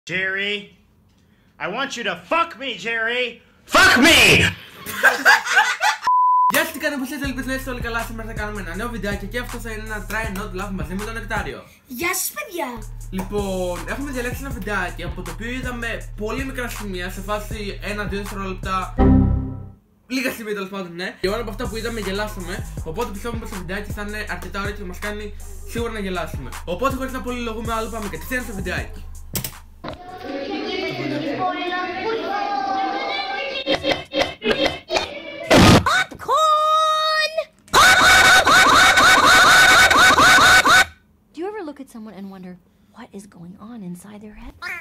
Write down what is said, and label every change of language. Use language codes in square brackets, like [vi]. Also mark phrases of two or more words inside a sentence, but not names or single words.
[en] Jerry, I want you to fuck me, Jerry! Fuck me! [el] Γεια σας, τι κάνετε, πως είστε όλοι καλά? Σήμερα θα κάνουμε ένα νέο βιντεάκι και αυτό θα είναι ένα [en] try not laugh [el] μαζί με τον Νεκτάριο. Γεια σας, παιδιά! Λοιπόν, έχουμε διαλέξει ένα βιντεάκι από το οποίο είδαμε πολύ μικρά σημεία σε φάση 1-2 δευτερόλεπτα. Λίγα σημεία τέλος πάντων, ναι. Και όλα από αυτά που είδαμε γελάσαμε. Οπότε πιστεύουμε πως το βιντεάκι θα είναι αρκετά ωραίο και θα μας κάνει σίγουρα να γελάσουμε. Οπότε χωρίς να πολυλογούμε άλλο, πάμε κατευθείαν στο βιντεάκι. [en] Look at someone and wonder what is going on inside their head.